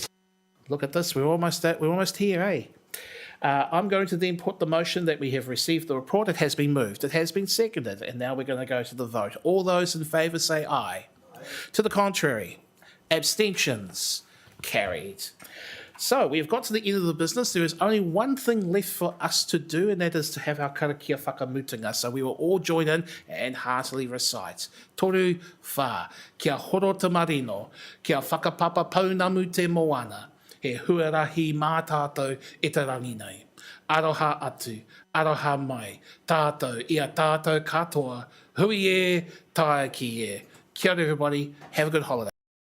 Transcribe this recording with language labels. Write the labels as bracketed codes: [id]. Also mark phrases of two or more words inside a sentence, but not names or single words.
[en] Look at this, we're almost here, eh? I'm going to then put the motion that we have received the report. It has been moved, it has been seconded, and now we're going to go to the vote. All those in favour say aye. To the contrary, abstentions, carried. So we've got to the end of the business. There is only one thing left for us to do, and that is to have our [mi] karakia whakamutunga. [en] So we will all join in and heartily recite. [mi] Toru whā, kia horo te marino, kia whakapapa paunamu te moana, he huarahi mā tātou e te rangi nei. Aroha atu, aroha mai, tātou, ia tātou katoa, hui e, tae ki e. Kia ora [en] everybody, have a good holiday.